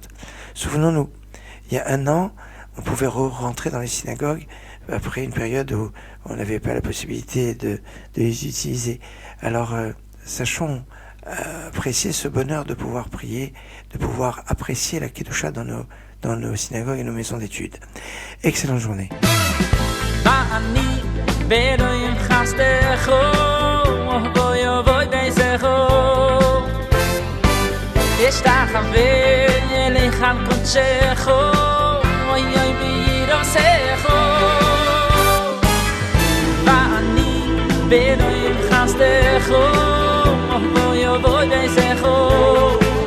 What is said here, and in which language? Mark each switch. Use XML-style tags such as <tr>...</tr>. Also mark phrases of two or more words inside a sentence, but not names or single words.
<fr>Souvenons-nous, il y a un an, on pouvait rentrer dans les synagogues après une période où on n'avait pas la possibilité de les utiliser. Alors, sachons apprécier ce bonheur de pouvoir prier, de pouvoir apprécier la Kedusha dans nos synagogues et nos maisons d'études. Excellente journée. Oy oy miro secho Vani beroy khastecho Oy oy secho</fr>